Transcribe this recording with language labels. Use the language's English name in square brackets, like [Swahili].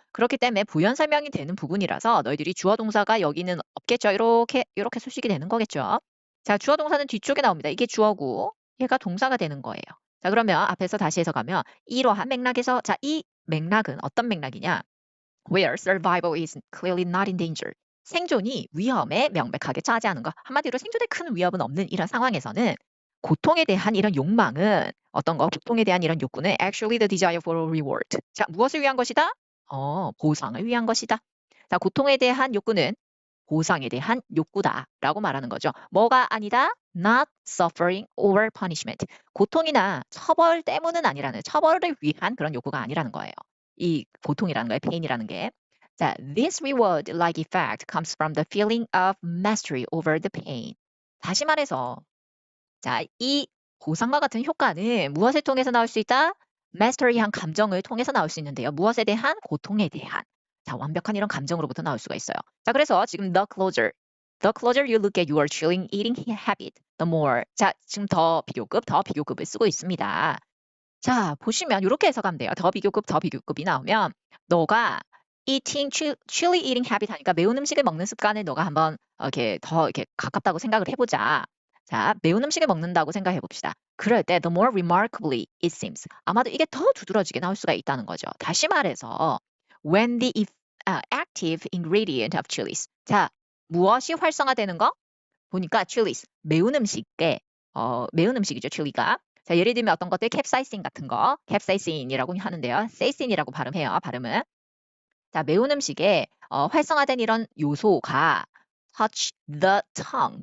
[Korean] 그렇기 때문에 부연 설명이 되는 부분이라서 너희들이 주어 동사가 여기는 없겠죠. 이렇게 수식이 되는 거겠죠. 자, 주어 동사는 뒤쪽에 나옵니다. 이게 주어고 얘가 동사가 되는 거예요. 자, 그러면 앞에서 다시 해석하면 이러한 맥락에서 자, 이 맥락은 어떤 맥락이냐? [English] Where survival is clearly not in danger. [Korean] 생존이 위험에 명백하게 차지하는 것. 한마디로 생존에 큰 위협은 없는 이런 상황에서는 고통에 대한 이런 욕망은 어떤 거? 고통에 대한 이런 욕구는 [English] actually the desire for a reward. [Korean] 자, 무엇을 위한 것이다? 보상을 위한 것이다. 자, 고통에 대한 욕구는 보상에 대한 욕구다라고 말하는 거죠. 뭐가 아니다? [English] Not suffering or punishment. [Korean] 고통이나 처벌 때문은 아니라는, 처벌을 위한 그런 욕구가 아니라는 거예요. 이 고통이라는 거예요. pain이라는 게. [English] 자, this reward-like effect comes from the feeling of mastery over the pain. [Korean] 다시 말해서 자, 이 보상과 같은 효과는 무엇을 통해서 나올 수 있다? mastery한 감정을 통해서 나올 수 있는데요. 무엇에 대한? 고통에 대한. 자, 완벽한 이런 감정으로부터 나올 수가 있어요. 자, 그래서 지금 [English] the closer you look at your chilling eating habit, the more. [Korean] 자, 지금 더 비교급을 쓰고 있습니다. 자, 보시면 이렇게 해석하면 돼요. 더 비교급이 나오면 너가 [English] chili eating habit [Korean] 하니까 매운 음식을 먹는 습관을 너가 한번 이렇게 가깝다고 생각을 해보자. 자, 매운 음식을 먹는다고 생각해 봅시다. [English] 그럴 때 the more remarkably it seems. [Korean] 아마도 이게 더 두드러지게 나올 수가 있다는 거죠. 다시 말해서 [English] when the active ingredient of chilies. [Korean] 자, 무엇이 활성화되는 거? 보니까 chilies, 매운 음식이죠, chili가. 자, 예를 들면 어떤 것들 캡사이신 같은 거, 캡사이신이라고 하는데요. 세이신이라고 발음해요, 발음은. 자, 매운 음식에 활성화된 이런 요소가 [English] touch the tongue.